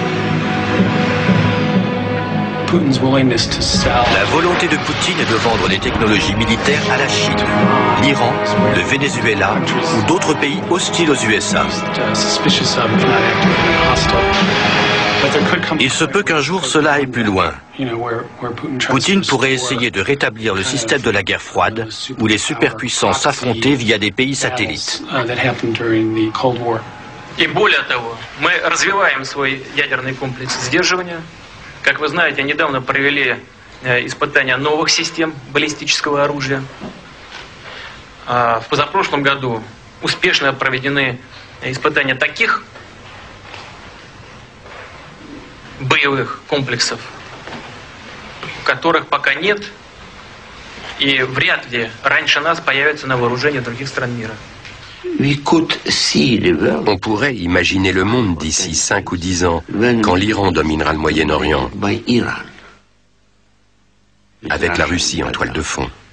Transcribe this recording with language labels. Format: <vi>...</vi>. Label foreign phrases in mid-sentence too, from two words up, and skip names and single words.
<fr>La volonté de Poutine est de vendre des technologies militaires à la Chine, l'Iran, le Venezuela ou d'autres pays hostiles aux USA. Il se peut qu'un jour cela aille plus loin. Poutine pourrait essayer de rétablir le système de la guerre froide où les superpuissances s'affrontaient via des pays satellites.</fr> <ru>И более того, мы развиваем свой ядерный комплекс сдерживания. Как вы знаете, недавно провели испытания новых систем баллистического оружия. В позапрошлом году успешно проведены испытания таких боевых комплексов, которых пока нет и вряд ли раньше нас появятся на вооружении других стран мира.</ru> <fr>On pourrait imaginer le monde d'ici 5 ou 10 ans, quand l'Iran dominera le Moyen-Orient, avec la Russie en toile de fond.</fr>